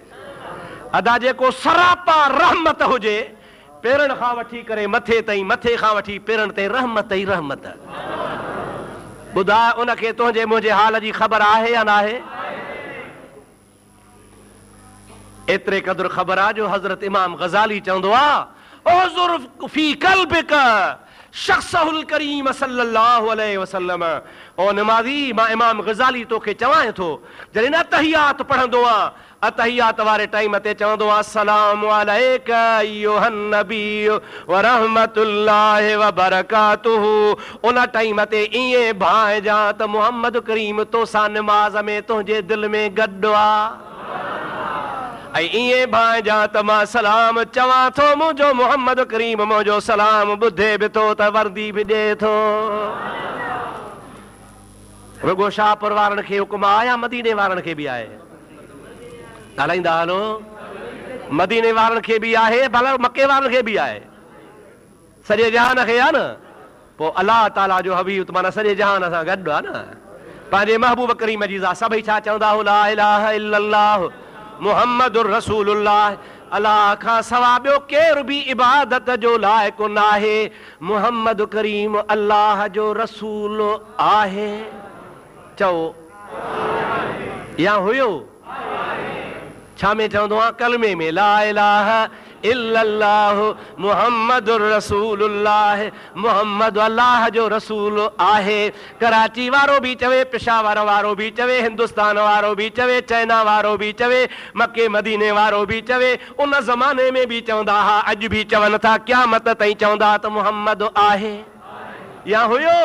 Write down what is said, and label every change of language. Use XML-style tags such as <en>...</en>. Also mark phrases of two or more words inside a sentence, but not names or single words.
<sd>अदा जेको सरापा रहमत हुजे, पेरनि खां वठी करे मथे ताईं, मथे खां वठी पेरनि ताईं रहमत ई रहमत। ॿुधाए उनखे तुंहिंजे मुंहिंजे हाल जी ख़बर आहे या न आहे? एतिरे क़दुरु ख़बर आहे जो हज़रत इमाम ग़ज़ाली चवंदो आहे,</sd> <ar>احضر في قلبك شخصه الكريم صلى الله عليه وسلم.</ar> <sd>ओ नमाज़ी, मां इमाम ग़ज़ाली तोखे चवां थो, जॾहिं अतहियात पढ़ंदो आहे, अतहियात वारे टाइम ते चवंदो आहे,</sd> <ar>السلام عليك أيها النبي ورحمة الله وبركاته.</ar> <sd>उन टाइम ते ईअं भाइजां त मुहम्मद करीम तोसां नमाज़ में तुंहिंजे दिलि में गॾु आहे, ऐं ईअं भाइजां त मां सलाम चवां थो, मुंहिंजो मुहम्मद करीम मुंहिंजो सलाम ॿुधे बि थो त वर्दी बि ॾिए थो। रुगो शाहपुर वारनि खे हुकुम आहे या मदीने वारनि खे बि आहे? ॻाल्हाईंदा हलो। मदीने वारनि खे बि आहे, भला मके वारनि खे बि आहे, सॼे जहान खे आहे न। पोइ अलाह ताला जो हबीब माना सॼे जहान सां गॾु आहे न। पंहिंजे महबूब करीम जी ज़ात सभई छा चवंदा हो?</sd> <ar>لا إله إلا الله محمد رسول الله.</ar> <sd>अलाह खां सवा ॿियो केर बि इबादत जो लाइक़ु न आहे। मुहम्मद करीम अलाह जो रसूल आहे। चओ या हुयो? छा में चवंदो आहे? कलमे में</sd> <ar>لا إله إلا الله محمد رسول الله.</ar> <sd>मुहम्मद अल्लाह जो रसूल आहे। कराची वारो बि चवे, पेशावर वारो बि चवे, हिंदुस्तान वारो बि चवे, चाइना वारो बि चवे, मके मदीने वारो बि चवे, उन ज़माने में बि चवंदा हुआ, अॼु बि चवनि था, क़यामत ताईं चवंदा त मुहम्मद आहे या हुयो।</sd>